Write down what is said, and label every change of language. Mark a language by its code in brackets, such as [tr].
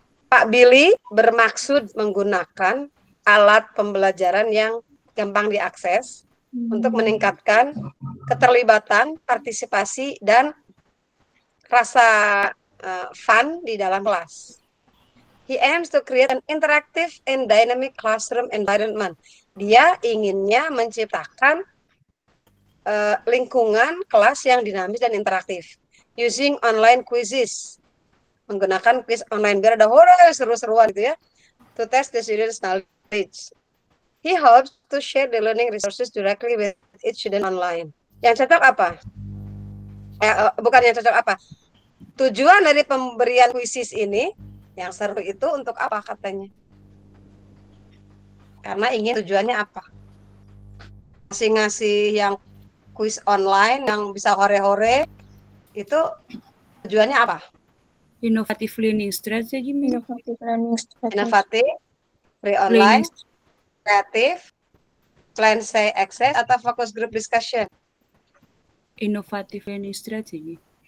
[id] Pak Billy bermaksud menggunakan alat pembelajaran yang gampang diakses untuk meningkatkan keterlibatan, partisipasi, dan rasa fun di dalam kelas. [en] He aims to create an interactive and dynamic classroom environment. [id] Dia inginnya menciptakan lingkungan kelas yang dinamis dan interaktif. [en] Using online quizzes. [id] Menggunakan quiz online biar ada seru-seruan gitu ya. [en] To test the students' knowledge. He hopes to share the learning resources directly with each student online. [id] Yang cocok apa? Bukan yang cocok apa? Tujuan dari pemberian quizzes ini yang seru itu untuk apa katanya? Karena ingin tujuannya apa? Ngasih yang quiz online yang bisa hore-hore itu tujuannya apa? [en] Innovative learning strategy. [id] Inovatif, free online, kreatif, plan say access, atau focus group discussion. [en] Innovative learning strategy.